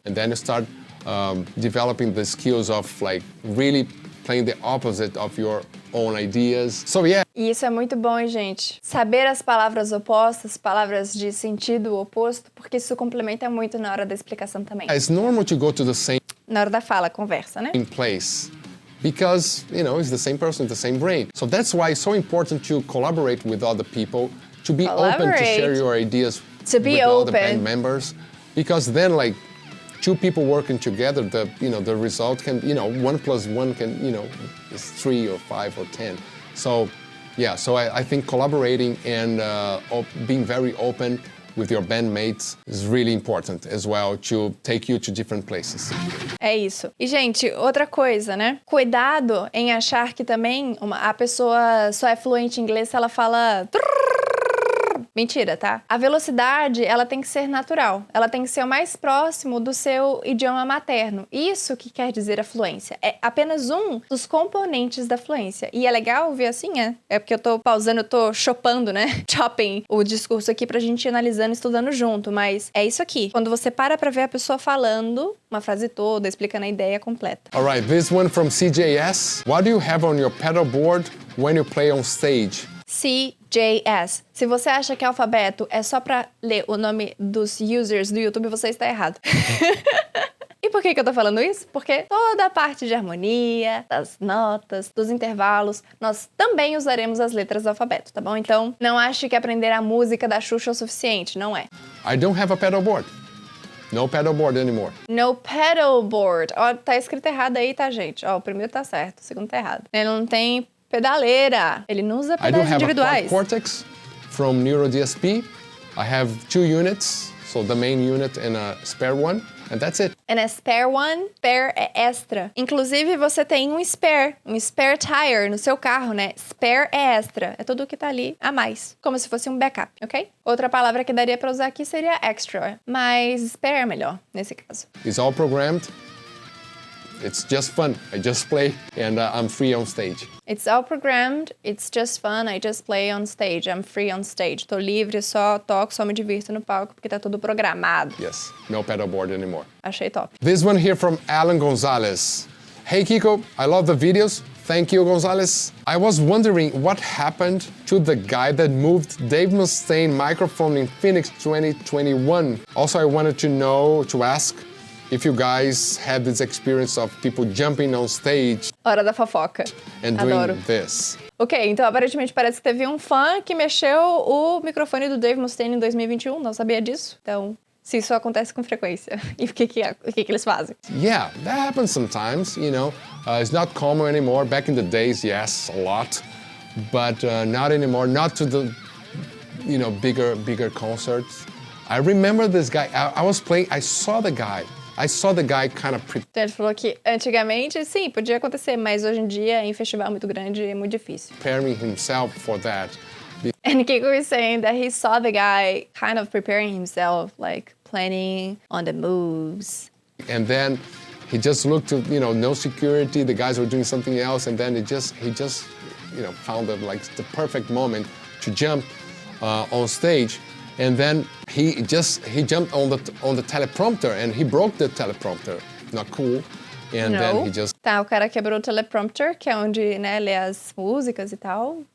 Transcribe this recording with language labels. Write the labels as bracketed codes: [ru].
[en] and then you start developing the skills of, like, really playing the opposite of your own ideas. So yeah. [pt] E isso é muito bom, hein, gente? Saber as palavras opostas, palavras de sentido oposto, porque isso complementa muito na hora da explicação também. [en] It's normal to go to the same [pt] Na hora da fala, conversa, né? [en] In place. Because, it's the same person, the same brain. So that's why it's so important to collaborate with other people, to be open to share your ideas with other band members. Because then, like, two people working together, the result can, 1 + 1 can, is 3 or 5 or 10. So, yeah, so I think collaborating and being very open with your bandmates is really important as well to take you to different places. [pt] É isso. E, gente, outra coisa, né? Cuidado em achar que também a pessoa só é fluente em inglês se ela fala... Mentira, tá? A velocidade, ela tem que ser natural. Ela tem que ser o mais próximo do seu idioma materno. Isso que quer dizer a fluência. É apenas um dos componentes da fluência. E é legal ver assim, é porque eu tô pausando, eu tô chopando, né? Chopping o discurso aqui pra gente ir analisando, estudando junto. Mas é isso aqui. Quando você para pra ver a pessoa falando uma frase toda, explicando a ideia completa. [en] Alright, this one from CJS. What do you have on your pedal board when you play on stage? [pt] CJS. Se você acha que alfabeto é só pra ler o nome dos users do YouTube, você está errado. E por que eu tô falando isso? Porque toda a parte de harmonia, das notas, dos intervalos, nós também usaremos as letras do alfabeto, tá bom? Então, não ache que aprender a música da Xuxa é o suficiente, não é. [en] I don't have a pedal board. No pedal board anymore. No pedal board. [pt] Ó, tá escrito errado aí, tá, gente? Ó, o primeiro tá certo, o segundo tá errado. Ele não tem pedaleira. Ele não usa pedais individuais. [en] I do have a quad cortex from NeuroDSP. I have 2 units, so the main unit and a spare one, and that's it. And a spare one, [pt] spare é extra. Inclusive, você tem um spare tire no seu carro, né? Spare é extra. É tudo que tá ali a mais, como se fosse um backup, ok? Outra palavra que daria pra usar aqui seria extra, mas spare é melhor nesse caso. [en] It's all programmed. It's just fun. I just play and I'm free on stage. It's all programmed. It's just fun. I just play on stage. I'm free on stage. [pt] Tô livre, só toco, só me divirto no palco porque tá tudo programado. [en] Yes, no pedal board anymore. [pt] Achei top. [en] This one here from Alan Gonzalez. Hey Kiko, I love the videos. Thank you, Gonzalez. I was wondering what happened to the guy that moved Dave Mustaine microphone in Phoenix 2021. Also, I wanted to ask if you guys had this experience of people jumping on stage. [pt] Hora da fofoca. [en] And [pt] Adoro. [en] doing this. [pt] Ok, então aparentemente parece que teve um fã que mexeu o microfone do Dave Mustaine em 2021, não sabia disso. Então, se isso acontece com frequência, e o que eles fazem? [en] Yeah, that happens sometimes, it's not common anymore. Back in the days, yes, a lot. But not anymore, not to the, bigger concerts. I remember this guy, I was playing, I saw the guy kind of [pt] Então ele falou que antigamente, sim, podia acontecer, mas hoje em dia, em festival muito grande, é muito difícil. [en] preparing himself for that. And Kiko was saying that he saw the guy kind of preparing himself, like planning on the moves. And then he just looked to, no security, the guys were doing something else, and then he just found the perfect moment to jump on stage. And then he jumped on the teleprompter and he broke the teleprompter. Not cool. And then he just... [pt] Tá, o cara quebrou o teleprompter, que é onde, né, lê as músicas e tal.